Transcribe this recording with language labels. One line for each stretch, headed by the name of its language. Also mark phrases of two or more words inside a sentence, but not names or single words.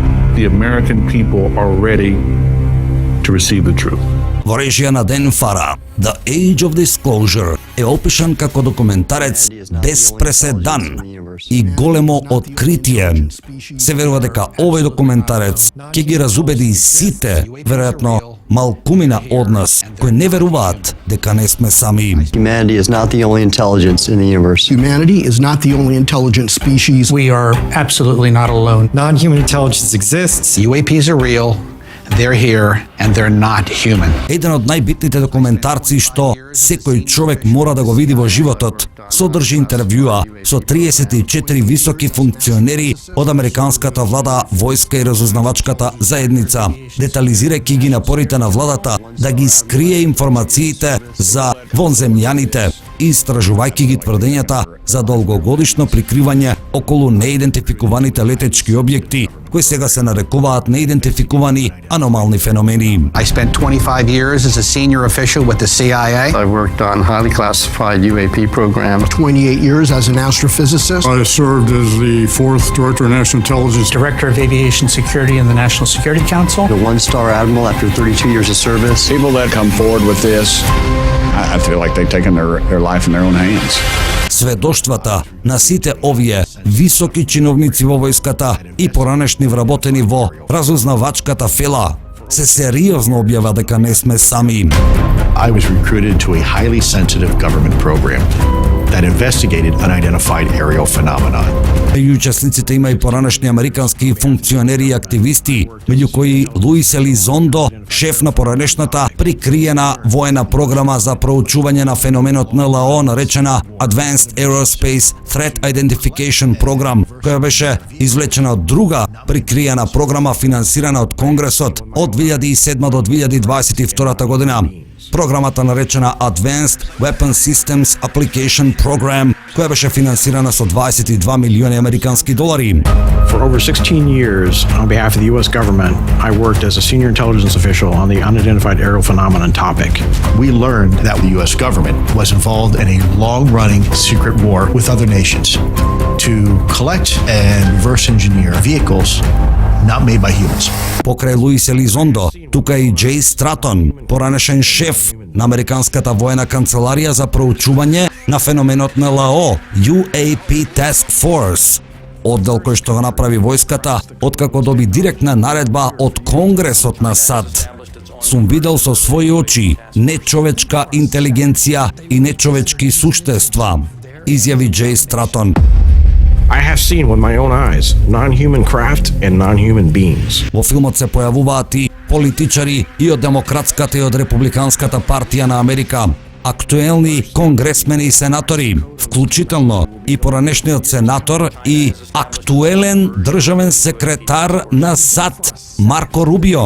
English: the American people are ready to receive the truth.
Macedonian: Во режија на Ден Фара, The Age of Disclosure е опишан како документарец без преседан и големо откритие. Се верува дека овој документарец ќе ги разубеди сите, веројатно малкумина од нас, кои не веруваат дека не сме сами.
English: Humanity is not the only intelligence in the universe. Humanity is not the only intelligent species. We are absolutely not alone. Non-human intelligence exists. UAPs are real. They're here and they're not human.
Macedonian: Еден од најбитните документарци што секој човек мора да го види во животот, содржи интервјуа со 34 високи функционери од американската влада, војска и разузнавачката заедница, детализирајќи ги напорите на владата да ги скрие информациите за вонземјаните и истражувајќи ги тврдењата за долгогодишно прикривање околу неидентификуваните летечки објекти, кои сега се нарекуваат неидентификувани аномални феномени.
English: I spent 25 years as a senior official with the CIA. I worked on highly classified UAP programs. 28 years as an astrophysicist. I served as the 4th Director of National Intelligence. Director of Aviation Security in the National Security Council. A one-star admiral after 32 years of service. People that come forward with this, I feel like they've taken their life in their own hands.
Macedonian: Сведоштвата на сите овие високи чиновници во војската и поранешни вработени во разузнавачката фела се сериозно објава дека не сме сами.
English: I was recruited to a highly sensitive government program that investigated unidentified aerial phenomena.
Macedonian: Меѓу учесниците има и поранешни американски функционери и активисти, меѓу кои Луис Елизондо, шеф на поранешната прикриена воена програма за проучување на феноменот НЛО наречена Advanced Aerospace Threat Identification Program, која беше извлечена од друга прикриена програма финансирана од Конгресот од 2007 до 2022 година. Програмата наречена Advanced Weapon Systems Application Program, која беше финансирана со 22 милиони американски долари.
English: For over 16 years, on behalf of the U.S. government, I worked as a senior intelligence official on the unidentified aerial phenomenon topic. We learned that the U.S. government was involved in a long-running secret war with other nations to collect and reverse engineer vehicles not made by humans.
Macedonian: Покрај Луис Елизондо, тука и Джей Стратон, поранешен шеф на Американската воена канцеларија за проучување на феноменот НЛО, UAP Task Force, оддел кој што го направи војската откако доби директна наредба од Конгресот на САД. Сум видел со своји очи нечовечка интелигенција и нечовечки суштества, изјави Джей Стратон.
English: I have seen with my own eyes non-human craft and non-human beings.
Macedonian: Во филмот се појавуваат и политичари и од Демократската и од Републиканската партија на Америка, актуелни конгресмени и сенатори, вклучително и поранешниот сенатор и актуелен државен секретар на САД Марко Рубио.